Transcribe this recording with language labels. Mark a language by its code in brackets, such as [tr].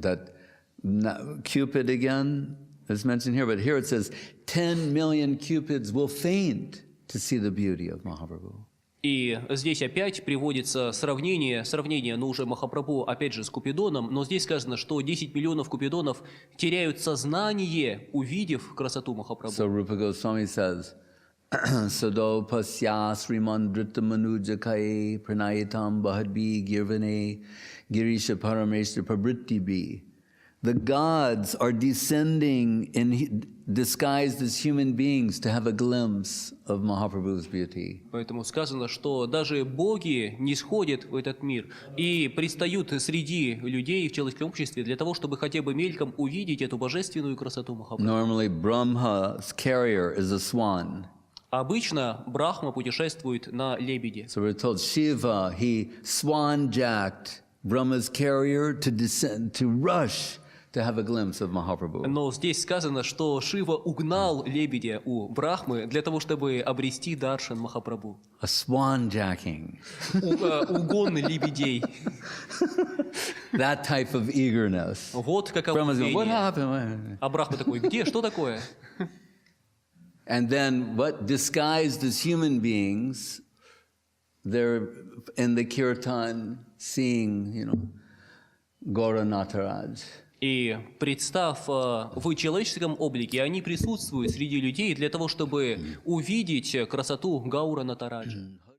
[en] That Cupid again is mentioned here, but here it says 10 million Cupids will faint to see the beauty of Mahaprabhu. [ru] И здесь опять приводится сравнение, но уже Махапрабху, опять же, с Купидоном, но здесь сказано, что 10 миллионов Купидонов теряют сознание, увидев красоту Махапрабху. [en] So Rupa Goswami says, [sa] Sado pasya srimandrita manujakai pranayitam bahadbi girvane girisha parameshra prabritti. [en] The gods are descending disguised as human beings to have a glimpse of Mahaprabhu's beauty. [ru] Поэтому сказано, что даже боги не сходят в этот мир и предстают среди людей в человеческом обществе для того, чтобы хотя бы мельком увидеть эту божественную красоту Махапрабху. [en] Normally, Brahma's carrier is a swan. [ru] Обычно Брахма путешествует на лебеде. [en] So we're told Shiva, he swan-jacked Brahma's carrier to descend, to rush to have a glimpse of Mahaprabhu. [ru] Но здесь сказано, что Шива угнал лебедя у Брахмы для того, чтобы обрести даршан Махапрабху. [en] A swan-jacking. [ru] Угон лебедей. [en] That type of eagerness. [ru] Вот каково [en] Brahma's going, what [ru] рвение. [en] happened? [ru] А Брахма такой, где, что такое? [en] And then what disguised as human beings, they're in the kirtan seeing, Gaura Nataraj. [ru] И представ в человеческом облике, они присутствуют среди людей для того, чтобы увидеть красоту Гаура Натараджа.